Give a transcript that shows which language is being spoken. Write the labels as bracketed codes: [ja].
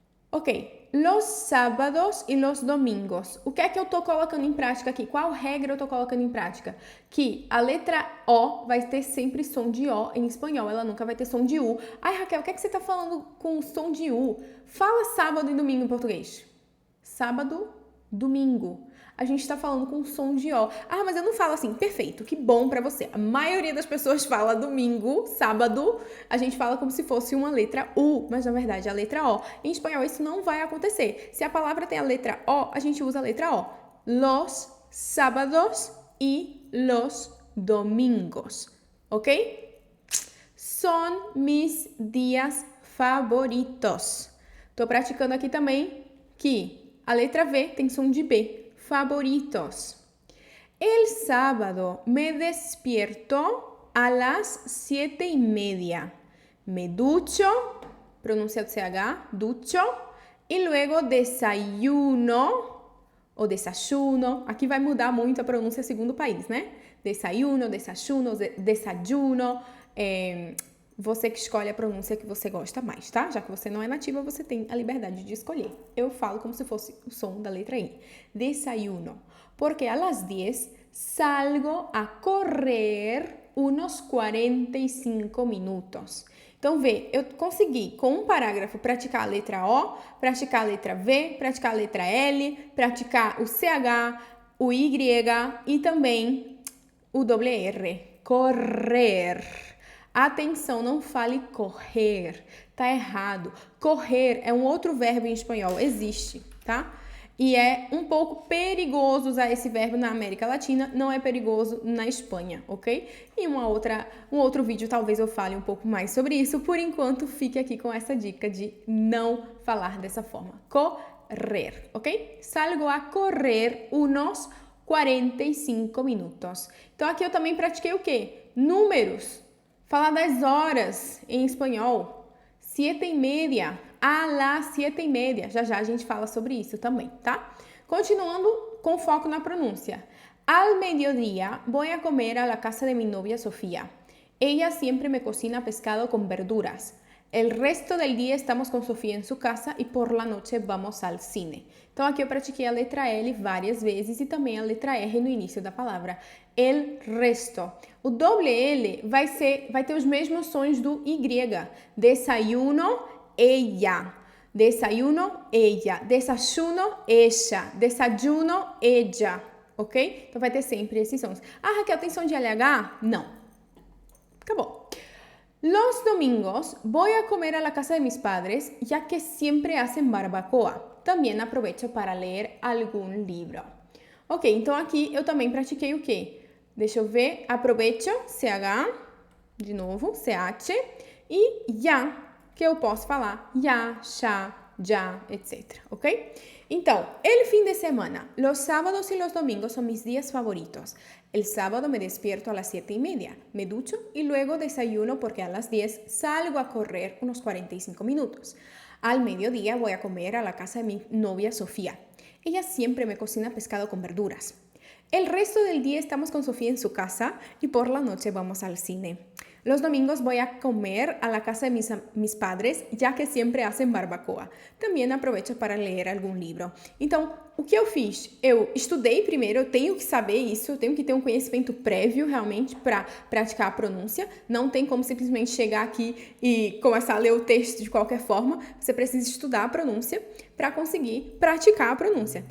[es] Ok, los sábados e los domingos. [pt] O que é que eu tô colocando em prática aqui? Qual regra eu tô colocando em prática? Que a letra O vai ter sempre som de O em espanhol, ela nunca vai ter som de U. Ai, Raquel, o que é que você tá falando com som de U? Fala sábado e domingo em português. Sábado, domingo. A gente está falando com som de O. Ah, mas eu não falo assim. Perfeito, que bom pra você. A maioria das pessoas fala domingo, sábado. A gente fala como se fosse uma letra U, mas na verdade é a letra O. Em espanhol isso não vai acontecer. Se a palavra tem a letra O, a gente usa a letra O. [es] Los sábados y los domingos. Ok? Son mis días favoritos. [pt] Tô praticando aqui também que a letra V tem som de B. [es] Favoritos. El sábado me despierto a las 7:30. Me ducho, [pt] pronuncia o CH, [es] ducho, y luego desayuno, ou desayuno. [pt] Aqui vai mudar muito a pronúncia segundo o país, né? Desayuno, desayuno, desayuno. Você que escolhe a pronúncia que você gosta mais, tá? Já que você não é nativa, você tem a liberdade de escolher. Eu falo como se fosse o som da letra I. [es] Desayuno. Porque a las 10 salgo a correr unos 45 minutos. [pt] Então, vê, eu consegui, com um parágrafo, praticar a letra O, praticar a letra V, praticar a letra L, praticar o CH, o Y e também o doble R. Correr. Atenção, não fale correr, tá errado. Correr é um outro verbo em espanhol, existe, tá? E é um pouco perigoso usar esse verbo na América Latina, não é perigoso na Espanha, ok? E um outro vídeo talvez eu fale um pouco mais sobre isso. Por enquanto, fique aqui com essa dica de não falar dessa forma. [es] Correr, ok? Salgo a correr unos 45 minutos. [pt] Então aqui eu também pratiquei o quê? Números. Falar das horas em espanhol. 7:30. [es] A las 7:30. [pt] Já já a gente fala sobre isso também, tá? Continuando com foco na pronúncia. [es] Al mediodía voy a comer a la casa de mi novia Sofía. Ella siempre me cocina pescado con verduras. El resto del día estamos con Sofía en su casa y por la noche vamos al cine. [pt] Então aqui eu pratiquei a letra L várias vezes e também a letra R no início da palavra. [es] El resto. [pt] O doble L vai ter os mesmos sons do Y. [es] Desayuno, ella. Desayuno, ella. Desayuno, ella. Desayuno, ella. Ok? [pt] Então vai ter sempre esses sons. Ah, Raquel, tem som de LH? Não. Acabou. [es] Los domingos voy a comer a la casa de mis padres, ya que siempre hacen barbacoa. También aprovecho para leer algún libro. [pt] Ok, então aqui eu também pratiquei o quê? Deixa eu ver. Aprovecho, CH, de novo, CH. E ya, que eu posso falar ya, ya, etc. Ok? Então, [es] el fin de semana. Los sábados y los domingos son mis días favoritos. El sábado me despierto a las 7:30, me ducho y luego desayuno porque a las 10 salgo a correr unos 45 minutos. Al mediodía voy a comer a la casa de mi novia Sofía. Ella siempre me cocina pescado con verduras. El resto del día estamos con Sofía en su casa y por la noche vamos al cine. Los domingos voy a comer a la casa de mis padres, ya que siempre hacen barbacoa. [pt] Também aprovecho para ler algum livro. Então, o que eu fiz? Eu estudei primeiro, eu tenho que saber isso, eu tenho que ter um conhecimento prévio realmente para praticar a pronúncia. Não tem como simplesmente chegar aqui e começar a ler o texto de qualquer forma. Você precisa estudar a pronúncia para conseguir praticar a pronúncia.